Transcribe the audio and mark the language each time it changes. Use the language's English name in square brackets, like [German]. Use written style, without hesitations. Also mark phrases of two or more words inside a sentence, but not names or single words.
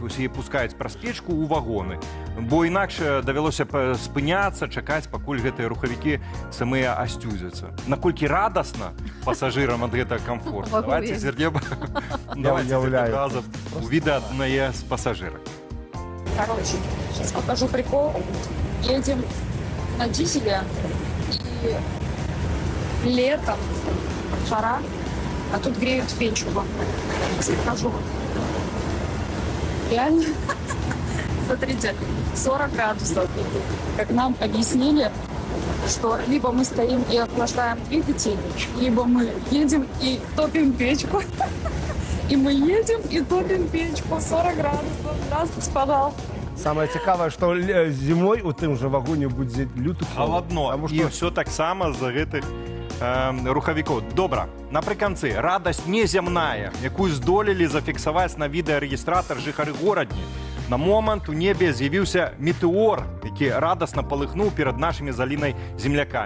[Belarusian] Вось яе пускаюць праз печку ў вагоны. Бо інакш давялося спыняцца, чакаць, пакуль гэтыя рухавікі самыя асцюдзяцца. Наколькі радасна пасажырам ад гэтага комфорту? Давайте зірнем разам у відэа аднае з пасажырак. [Russian] Короче, сейчас покажу прикол. Едем на дизеле и летом, жара, а тут греют печку. Скажу. Реально, смотрите, 40 градусов. Как нам объяснили, что либо мы стоим и охлаждаем двигатель, либо мы едем и топим печку. И мы едем и топим печку 40 градусов. Здравствуйте, пожалуйста. [Belarusian] Самае цікавае, што зімой у тым жа вагоне будзе люты Халадно. І ўсё таксама з гэтых рухавікоў. Добра, напрыканцы, радасць незямная, якую здолелі зафіксаваць на відэарэгістратар жыхары горадні. На момант у небе з'явіўся метэор, які радасна палыхнуў перад нашымі з Алінай землякамі.